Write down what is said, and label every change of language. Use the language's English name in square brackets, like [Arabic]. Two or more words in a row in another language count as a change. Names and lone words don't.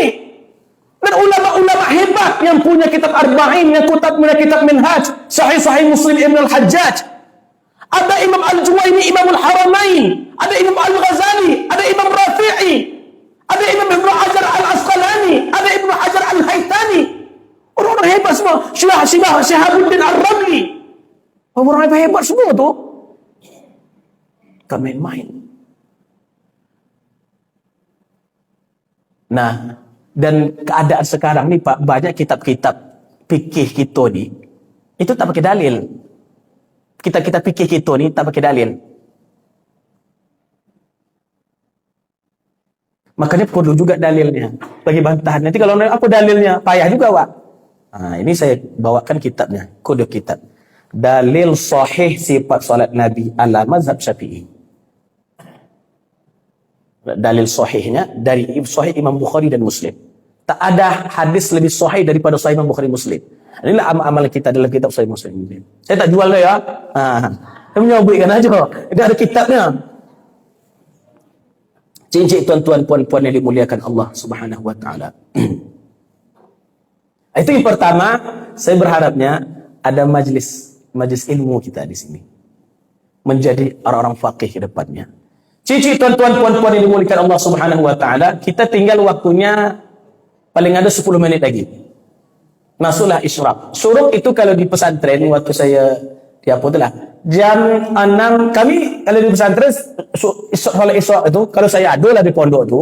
[Malay] Dan ulama-ulama hebat yang punya kitab Arba'in, yang punya kitab Minhaj, Sahih Muslim Ibn Al-Hajjaj. Ada Imam Al-Juwayni, Imam Al-Haramain, ada Imam Al-Ghazali, ada Imam Rafi'i, ada Imam Ibn Hajar Al-Asqalani, ada Ibn Hajar Al-Haytani. Orang-orang hebat semua. Syihabuddin Ar-Ramli. Orang hebat semua tu. Tak main-main. Nah, dan keadaan sekarang ni Pak, banyak kitab-kitab fikih kita ni itu tak pakai dalil. Kitab-kitab fikih kita ni tak pakai dalil. Makanya perlu juga dalilnya bagi bantahan. Nanti kalau apa dalilnya payah juga Pak. Nah, ini saya bawakan kitabnya, kode kitab. Dalil sahih sifat salat Nabi ala mazhab Syafi'i. Dalil sahihnya dari sahih Imam Bukhari dan Muslim. Tak ada hadis lebih sahih daripada sahih Imam Bukhari Muslim. Inilah amal-amal kita dalam kitab sahih Muslim. Saya tak jual dah ya. Saya menyabitkan aja. Dia ada kitabnya. Cincin tuan-tuan puan-puan yang dimuliakan Allah [Arabic] سبحانه وتعالى. [Malay] Itu yang pertama, saya berharapnya ada majlis ilmu kita di sini. Menjadi orang-orang faqih ke depannya. Cici tuan-tuan puan-puan yang dimuliakan Allah [Arabic] سبحانه وتعالى, [Malay] kita tinggal waktunya paling ada 10 menit lagi. Masuklah isyraq. Syuruk itu kalau di pesantren waktu saya di apa itulah jam 6 kami kalau di pesantren solat isyraq itu kalau saya adalah di pondok tu.